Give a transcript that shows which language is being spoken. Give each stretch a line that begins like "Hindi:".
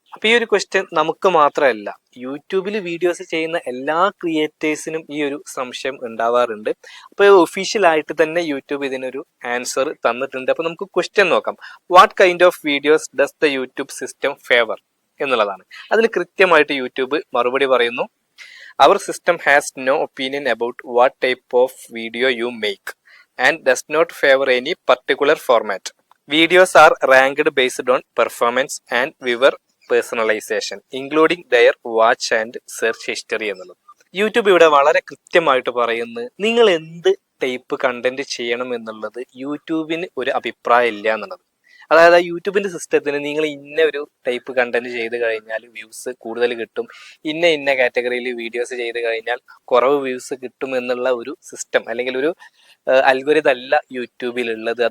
Malayalam: അപ്പൊ ഈ ഒരു ക്വസ്റ്റ്യൻ നമുക്ക് മാത്രമല്ല, യൂട്യൂബിൽ വീഡിയോസ് ചെയ്യുന്ന എല്ലാ ക്രിയേറ്റേഴ്സിനും ഈ ഒരു സംശയം ഉണ്ടാവാറുണ്ട്. അപ്പൊ ഒഫീഷ്യൽ ആയിട്ട് തന്നെ യൂട്യൂബ് ഇതിനൊരു ആൻസർ തന്നിട്ടുണ്ട്. അപ്പൊ നമുക്ക് ക്വസ്റ്റ്യൻ നോക്കാം.
English: What kind of videos does the YouTube system favor എന്നുള്ളതാണ്.
Malayalam: അതിന് കൃത്യമായിട്ട് യൂട്യൂബ് മറുപടി പറയുന്നു.
English: Our system has no opinion about what type of video you make and does not favor any particular format. Videos are ranked based on performance and viewer personalization, including their watch and search history എന്നുള്ളത്.
Malayalam: YouTube ഇവിടെ വളരെ കൃത്യമായിട്ട് പറയുന്നു, നിങ്ങൾ എന്ത് type content ചെയ്യണം എന്നുള്ളത് യൂട്യൂബിന് ഒരു അഭിപ്രായം ഇല്ല എന്നുള്ളത്. അതായത് യൂട്യൂബിന്റെ സിസ്റ്റത്തിന് നിങ്ങൾ ഇന്ന ഒരു ടൈപ്പ് കണ്ടന്റ് ചെയ്ത് കഴിഞ്ഞാൽ വ്യൂസ് കൂടുതൽ കിട്ടും, ഇന്ന കാറ്റഗറിയിൽ വീഡിയോസ് ചെയ്ത് കഴിഞ്ഞാൽ കുറവ് വ്യൂസ് കിട്ടും എന്നുള്ള ഒരു സിസ്റ്റം അല്ലെങ്കിൽ ഒരു അൽഗോരിതം അല്ല യൂട്യൂബിലുള്ളത്.